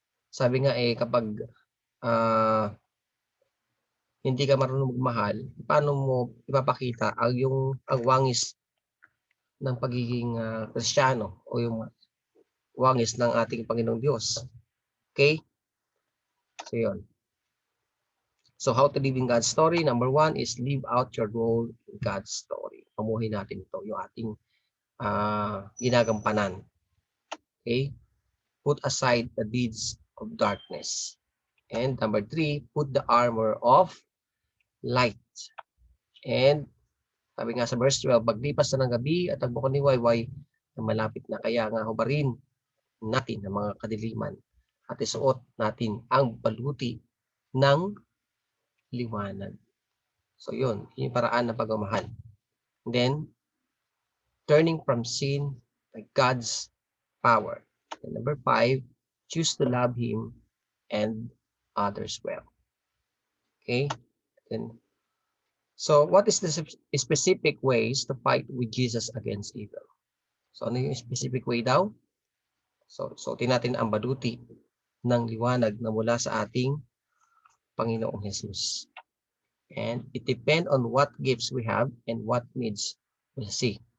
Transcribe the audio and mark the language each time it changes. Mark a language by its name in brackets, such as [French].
[Filipino] Sabi nga kapag hindi ka marunong magmahal, paano mo ipapakita ang wangis ng pagiging Kristiyano o yung wangis ng ating Panginoong Diyos. Okay? So yun. [English] So how to live in God's story? Number 1 is live out your role in God's story. [Filipino] Pamuhin natin ito, yung ating ginagampanan. Okay? [English] Put aside the deeds of darkness. And number 3, put the armor of light. [Filipino] And sabi nga sa verse 12, paglipas na ng gabi at ang bukang liwayway na malapit na, kaya nga hubarin natin ang mga kadiliman at isuot natin ang baluti ng liwanag. So yun, yung paraan ng pagmamahal. [English] And then, turning from sin to God's power. And number 5, choose to love Him and others well. Okay? Then, so what is the specific ways to fight with Jesus against evil? [Filipino] So ano yung specific way daw? So suotin natin ang baluti ng liwanag na mula sa ating Panginoong Jesus. [English] And it depends on what gifts we have and what needs we'll see.